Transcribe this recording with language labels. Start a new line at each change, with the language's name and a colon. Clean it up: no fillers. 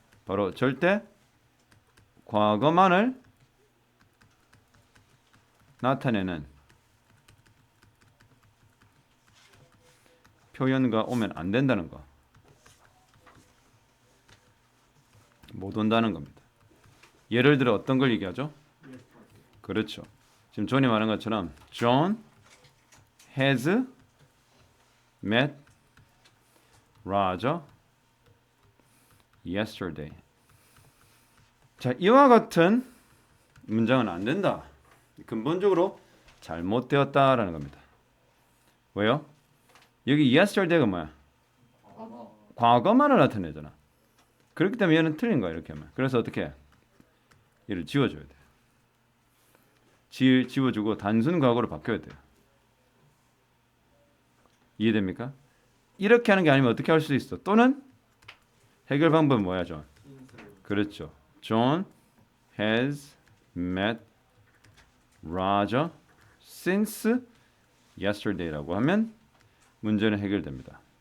Korean: 바로 절대 과거만을 나타내는 표현과 오면 안 된다는 거. 못 온다는 겁니다. 예를 들어 어떤 걸 얘기하죠? 그렇죠. 지금 존이 말한 것처럼
English: John has met Roger yesterday.
Korean: 자, 이와 같은 문장은 안 된다. 근본적으로 잘못되었다라는 겁니다. 왜요? 여기 yesterday가 뭐야? 과거만을 나타내잖아. 그렇기 때문에 얘는 틀린 거야 이렇게 하면. 그래서 어떻게 해? 얘를 지워줘야 돼. 지워주고 단순 과거로 바뀌어야 돼요. 이해됩니까? 이렇게 하는 게 아니면 어떻게 할 수 있어? 또는 해결 방법은 뭐야, 존? 그렇죠.
English: John has met Roger since yesterday라고
Korean: 하면 문제는 해결됩니다.